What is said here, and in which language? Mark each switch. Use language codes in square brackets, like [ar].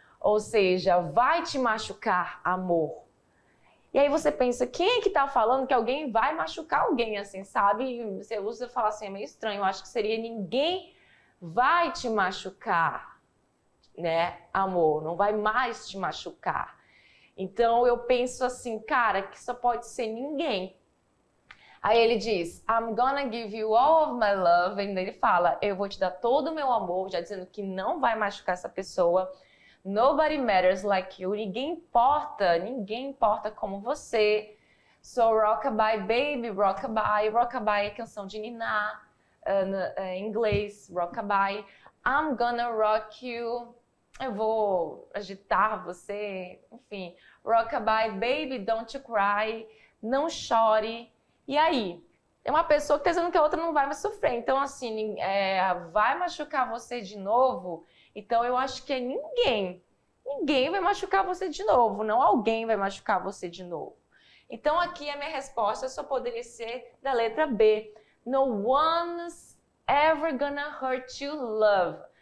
[pt] Ou seja, vai te machucar, amor. E aí você pensa, quem é que tá falando que alguém vai machucar alguém, assim, sabe? Você usa e fala assim, é meio estranho. Eu acho que seria ninguém vai te machucar, né, amor? Não vai mais te machucar. Então eu penso assim, cara, que só pode ser ninguém. [en] Aí ele diz, I'm gonna give you all of my love. [pt] E ele fala, eu vou te dar todo o meu amor, já dizendo que não vai machucar essa pessoa. [en] Nobody matters like you. [pt] Ninguém importa como você. [en] So rockabye, baby, rockabye. [pt] Rockabye é canção de ninar, em inglês, rockabye. [en] I'm gonna rock you. [pt] Eu vou agitar você, enfim. [en] Rockabye, baby, don't you cry. [pt] Não chore. E aí? É uma pessoa que está dizendo que a outra não vai mais sofrer. Então, assim, vai machucar você de novo? Então, eu acho que é ninguém. Ninguém vai machucar você de novo. Não alguém vai machucar você de novo. Então, aqui a minha resposta só poderia ser da letra B. [en] No one's ever gonna hurt you, love.